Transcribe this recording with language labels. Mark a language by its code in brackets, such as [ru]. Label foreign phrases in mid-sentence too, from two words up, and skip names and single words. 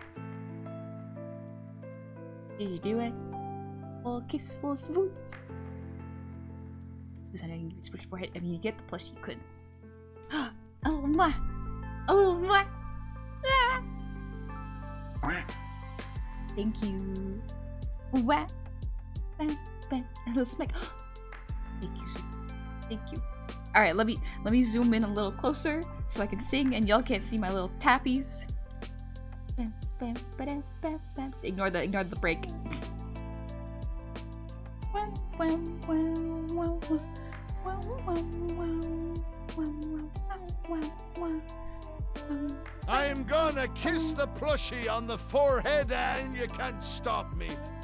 [en] Did you do it? Little kiss, little smooch. Please, honey, I can give you a switch forehead. I mean, you get the plush, you could. Oh my! Oh my! Ah. Thank you. Wah. Bam, bam. And let's make. Thank you, sweet. Thank you. All right, let me zoom in a little closer so I can sing, and y'all can't see my little tappies. Bam, bam, ba-dam, bam, bam. Ignore the break. Wow, wow, wow, wow, wow, wow, wow. I'm gonna kiss the plushie on the forehead and you can't stop me.